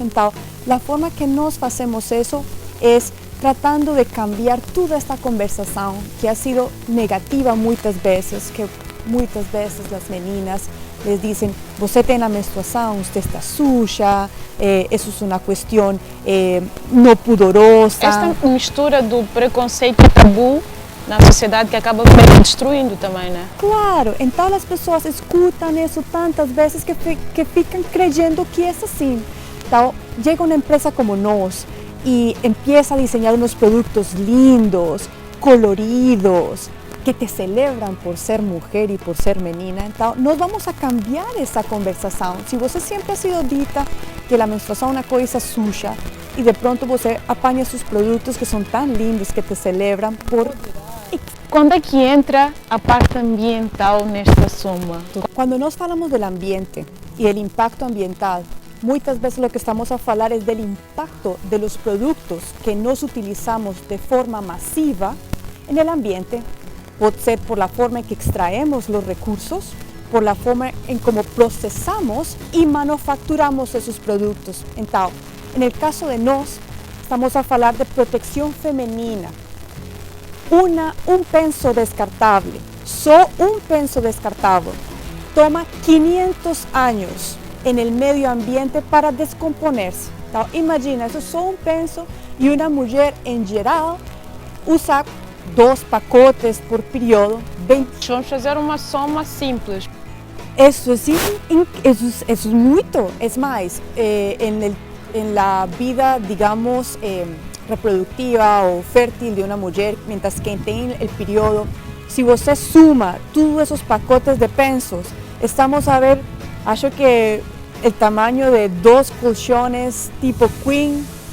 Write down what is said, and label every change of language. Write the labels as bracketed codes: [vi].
[es] Entonces, la forma que nos hacemos eso es tratando de cambiar toda esta conversación que ha sido negativa muchas veces, que muchas veces las meninas les dicen, usted tiene la menstruación, usted está suya, eso es una cuestión no pudorosa. [pt] Esta mistura do preconceito e tabu na sociedade que acaba destruindo também, né? Claro, então as pessoas escutam isso tantas vezes que ficam [es] creyendo [pt] que é assim. Então, chega uma empresa como nós [es] y empieza a diseñar unos productos lindos, coloridos, que te celebran por ser mujer y por ser menina. Entonces, nos vamos a cambiar esa conversación. Si você siempre ha sido dita que la menstruación es una cosa suya y de pronto você apaña sus productos que son tan lindos que te celebran por... [pt] Quando é que entra a parte ambiental nesta soma? [es] Cuando nos falamos del ambiente y el impacto ambiental, muchas veces lo que estamos a hablar es del impacto de los productos que nos utilizamos de forma masiva en el ambiente. Puede ser por la forma en que extraemos los recursos, por la forma en cómo procesamos y manufacturamos esos productos. Entonces, en el caso de nos, estamos a hablar de protección femenina. Un penso descartable, un penso descartable, toma 500 años en el medio ambiente para descomponerse. Entonces, imagina, eso es solo un penso y una mujer en general usa 2 pacotes por periodo. [pt] Vamos fazer uma soma simples. [es] Eso es mucho. Es más, en la vida, digamos, [pt] reproductiva ou fértil de uma mulher, [es] mientras que [pt] tem o período. Se você suma todos esses pacotes de pensos, estamos a ver, acho que o tamanho de 2 colchones tipo queen.